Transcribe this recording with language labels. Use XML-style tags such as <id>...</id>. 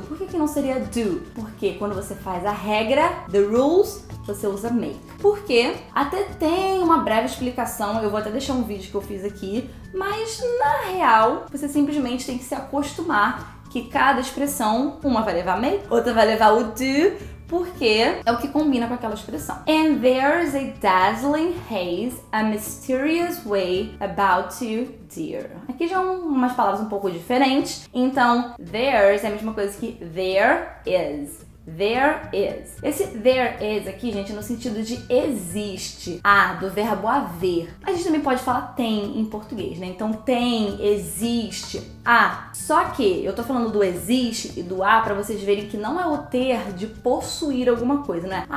<pt>Por que não seria do? Porque quando você faz a regra, the rules, você usa make. Porque até tem uma breve explicação, eu vou até deixar um vídeo que eu fiz aqui, mas, na real, você simplesmente tem que se acostumar que cada expressão, uma vai levar make, outra vai levar o do, porque é o que combina com aquela expressão.</pt> <en>And there's a dazzling haze, a mysterious way about to, dear.</en> <pt>Aqui já umas palavras um pouco diferentes, então there's é a mesma coisa que there is. There is. Esse there is aqui, gente, é no sentido de existe. Do verbo haver. A gente também pode falar tem em português, né? Então tem, existe, Só que eu tô falando do existe e do pra vocês verem que não é o ter de possuir alguma coisa, né?</pt>